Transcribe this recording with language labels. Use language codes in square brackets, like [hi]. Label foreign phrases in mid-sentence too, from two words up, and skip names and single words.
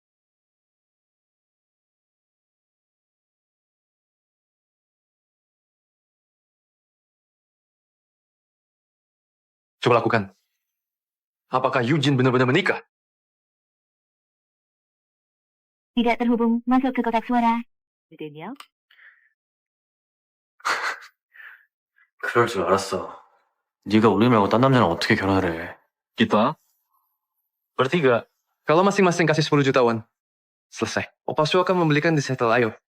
[id] Coba lakukan. Apakah Eugene benar-benar menikah? Tidak terhubung, masuk ke kotak suara. Daniel? [ko] 그럴 줄 알았어. 네가 우리 말고 딴 남자랑 어떻게 결혼을 해? [id] Kita? Bertiga. Kalau masing-masing kasih 10 juta won. Selesai. Opa Su akan membelikan di settle, ayo.